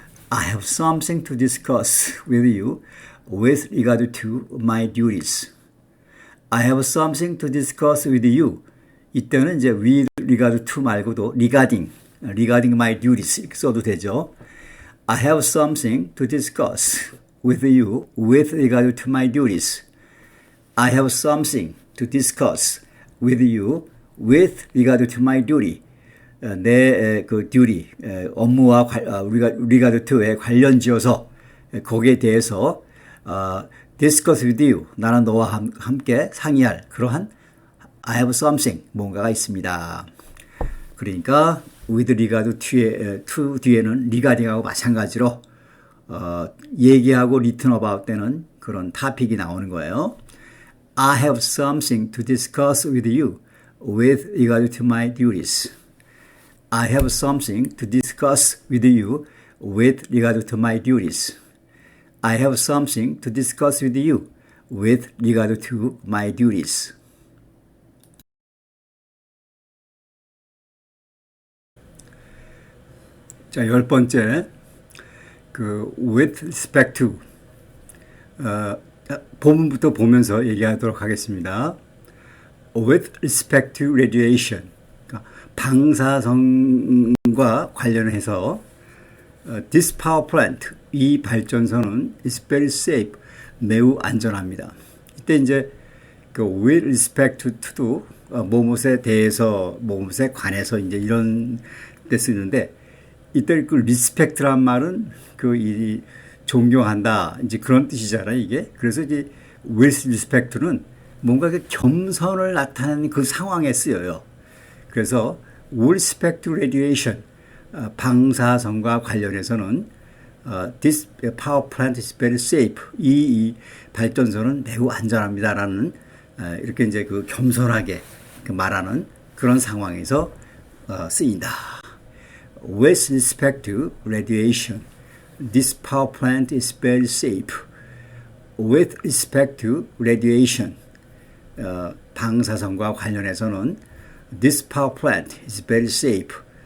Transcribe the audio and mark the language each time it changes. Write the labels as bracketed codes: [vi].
[en] I have something to discuss with you with regard to my duties. I have something to discuss with you. [ko] 이때는 이제 [en] with regard to [ko] 말고도 [en] regarding my duties [ko] 이렇게 써도 되죠. [en] I have something to discuss with you with regard to my duties. I have something to discuss with you with regard to my duty. [ko] 내 그 duty, 업무와 regard to에 관련지어서 거기에 대해서 [en] discuss with you, [ko] 나는 너와 함께 상의할 그러한 [en] I have something, [ko] 뭔가가 있습니다. 그러니까 with regard to 뒤에는 regarding하고 마찬가지로 얘기하고 [en] written about [ko] 때는 그런 to픽이 나오는 거예요. [en] I have something to discuss with you with regard to my duties. I have something to discuss with you with regard to my duties. I have something to discuss with you with regard to my duties. [ko] 자, 10번째, with respect to, 본문부터 보면서 얘기하도록 하겠습니다. [en] With respect to radiation, [ko] 그러니까 방사성과 관련해서, [en] this power plant, [ko] 이 발전소는 [en] is very safe, [ko] 매우 안전합니다. 이때 이제, with respect to, 뭐뭇에 대해서, 뭐뭇에 관해서 이제 이런 때 쓰는데, 이때 그 리스펙트란 말은 이 존경한다 이제 그런 뜻이잖아요 이게. 그래서 이제 with respect는 뭔가 그 겸손을 나타내는 그 상황에 쓰여요. 그래서 with respect to radiation 방사성과 관련해서는 [en] this power plant is very safe [ko] 이 발전소는 매우 안전합니다라는 이렇게 이제 그 겸손하게 말하는 그런 상황에서 쓰인다. [en] With respect to radiation, this power plant is very safe. With respect to radiation, [ko] 방사성과 관련해서는 [en] this power plant is very safe.